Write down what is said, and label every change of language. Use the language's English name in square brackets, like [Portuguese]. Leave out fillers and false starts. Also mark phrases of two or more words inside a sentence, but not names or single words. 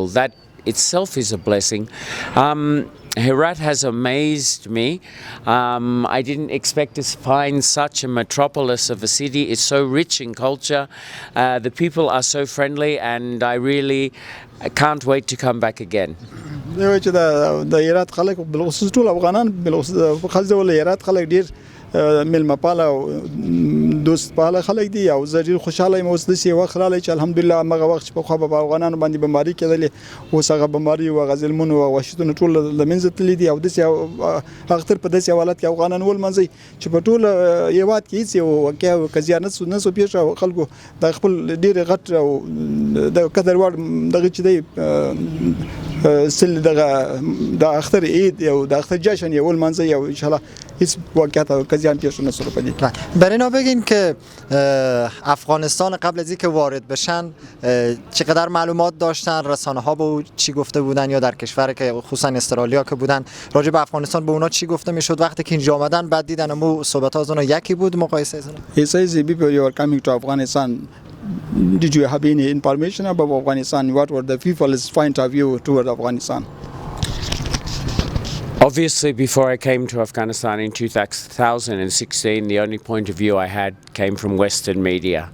[English] That itself is a blessing. Herat has amazed me. I didn't expect to find such a metropolis of a city. It's so rich in culture. The people are so friendly, and I really can't wait to come back again. [Pashto] دی وایي چې د هرات خلک بالخصوص ټول افغانان بالخصوص په خاص ډول هرات خلک ډېر میلمه پاله او دوست پاله خلک دي او زه ډېر خوشحاله یم. اوس داسې وخت راغلی چې الحمدلله همغه وخت چې پخوا به په افغانانو باندې بمباري کېدلې، اوس هغه بمباري او هغه ظلمونه او وحشتونه ټول له منځه تللي دي او داسې اختر په داسې حالت کې افغانان ولمانځي چې په ټول هېواد کې هېڅ یو واقعه او قضیه نه سو پېښه او خلکو د خپل ډېر غټ او د قدر وړ دغه چې دی سل د اختر عید او د اختر جشن یې ولمانځي او انشاءالله هیڅ واقعیت او قضیه هم [Persian] پیش نشده پدید. برای اینا بگین که افغانستان قبل از اینکه وارد بشن چقدر معلومات داشتن، رسانه ها به چی گفته بودن، یا در کشور که خصوصا استرالیا که بودن راجع به افغانستان به اونا چی گفته میشد وقتی که اینجا آمدن، بعد دیدن مو صحبت ها از اونا یکی بود مقایسه از اونا. [English] He says the people you are coming to Afghanistan, did you have any information about Afghanistan? What were the people's point of view toward Afghanistan? Obviously, before I came to Afghanistan in 2016, the only point of view I had came from Western media.